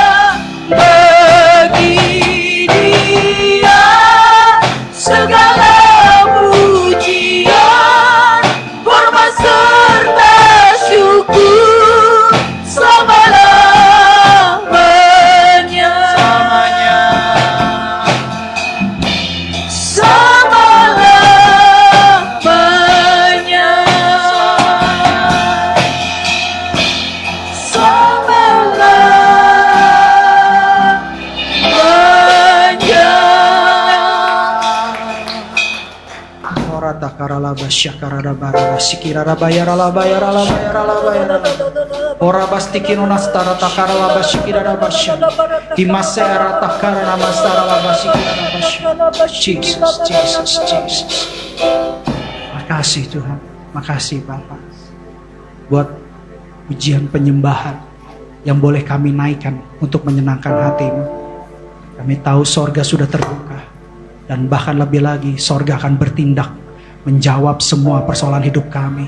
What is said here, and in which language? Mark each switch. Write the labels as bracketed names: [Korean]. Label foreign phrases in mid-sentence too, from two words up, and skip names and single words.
[Indonesian] Bagi Dia segala pujian, hormat serta syukur selama-lamanya. Selama-lamanya. Ora takarala basyakarada barara sikirara bayarala bayarala bayarala bayarala. Ora bastikin onastara takarala basyikirara basya. Dimase era takarana mastarala basyikirara basya. Jesus, Jesus, Jesus. Makasih Tuhan, makasih Bapak. Buat pujian penyembahan yang boleh kami naikkan untuk menyenangkan hati-Mu. Kami tahu sorga sudah terbuka. Dan bahkan lebih lagi, sorga akan bertindak menjawab semua persoalan hidup kami.